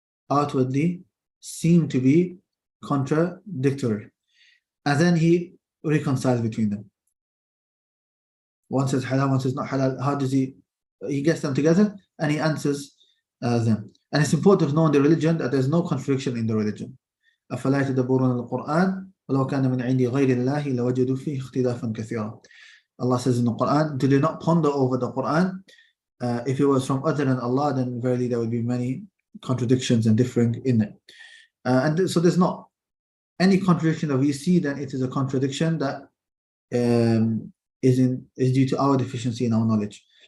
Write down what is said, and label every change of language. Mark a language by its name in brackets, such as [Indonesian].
[English] Outwardly seem to be contradictory. And then he reconciles between them. One says halal, one says not halal. How does he gets them together and he answers them. And it's important to know in the religion that there's no contradiction in the religion. [Arabic] أفلا يتدبرون القرآن ولو كان من عند غير الله لوجدوا فيه اختلافا كثيرا. [English] Allah says in the Quran, do they not ponder over the Quran? If it was from other than Allah, then verily there would be many contradictions and differing in it. And so there's not any contradiction that we see, then it is a contradiction that is due to our deficiency in our knowledge.